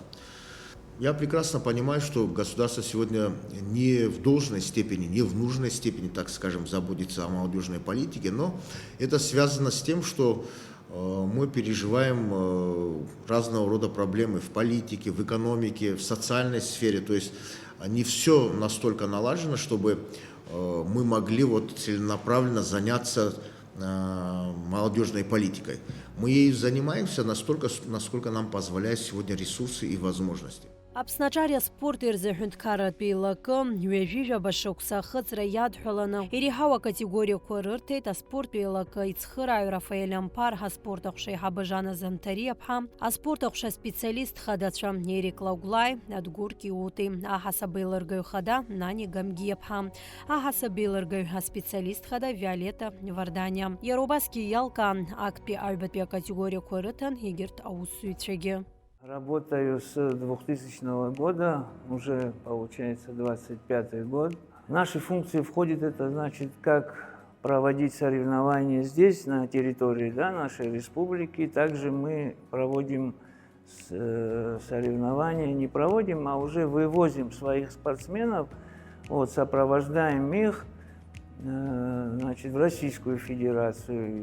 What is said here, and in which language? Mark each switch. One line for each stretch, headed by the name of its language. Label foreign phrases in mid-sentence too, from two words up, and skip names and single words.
Russian: Я прекрасно понимаю, что государство сегодня не в должной степени, не в нужной степени, так скажем, заботится о молодежной политике, но это связано с тем, что мы переживаем разного рода проблемы в политике, в экономике, в социальной сфере. То есть не все настолько налажено, чтобы мы могли целенаправленно заняться молодежной политикой. Мы ею занимаемся настолько, насколько нам позволяют сегодня ресурсы и возможности.
Abkhazian: Аԥснаҿариа спорт ирзыҳәынҭқарратә еилакы ҩажәижәаба шықәса ахыҵра иадҳәаланы иреиҳау акатегориақәа рырҭеит аспорттә еилакы ицхырааҩ Рафаель Ампар, аспорт ахәша Жана Занҭариаԥҳа, аспорт ахәша специалист хадацәа Ерик Лагәлаи, Адгәыр Киути, аҳасаб еилыргаҩ хада Нани Гамгиаԥҳа, аҳасаб еилыргаҩ аспециалист хада Виолета Варданиа. Иара убасгьы иалкаан актәи аҩбатәи акатегориақәа рыҭан егьырҭ аусзуҩцәагьы.
Russian: Работаю с 2000 года, уже получается 25-й год. В наши функции входит это, значит, как проводить соревнования здесь, на территории нашей республики. Также мы проводим соревнования, не проводим, а уже вывозим своих спортсменов, сопровождаем их, значит, в Российскую Федерацию.